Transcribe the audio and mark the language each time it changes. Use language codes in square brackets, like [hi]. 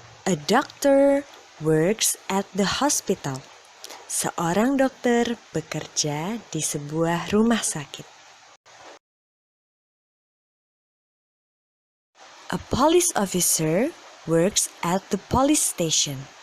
[en] A doctor works at the hospital. [id] Seorang dokter bekerja di sebuah rumah sakit. [en] A police officer works at the police station.